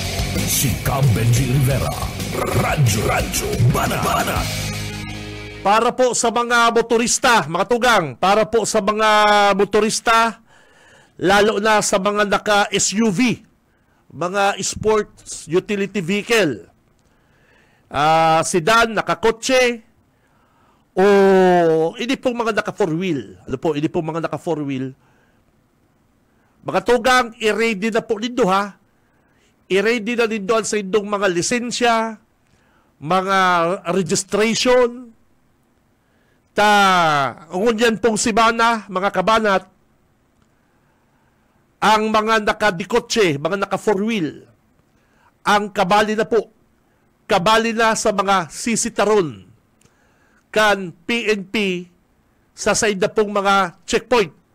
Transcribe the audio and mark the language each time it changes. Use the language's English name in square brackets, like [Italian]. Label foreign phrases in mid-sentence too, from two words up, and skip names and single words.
[Bikol] Si Cam Benji Rivera, Radyo Banat. Para po sa mga motorista, mga tugang, para po sa mga motorista, lalo na sa mga naka-SUV, mga [English] sports utility vehicle, [Bikol] sedan, nakakotse, o hindi pong mga naka-4-wheel. Ano po, hindi pong mga naka-4-wheel. Mga tugang, i-ready na po nindo ha. I-ready na nindo sa indong mga lisensya, mga registration, ngunyan pong simana, mga kabanat, ang mga naka-dikotse, mga naka-4-wheel, ang kabali na po, kabali na sa mga sisitaron, kan PNP sa side na pong mga checkpoint.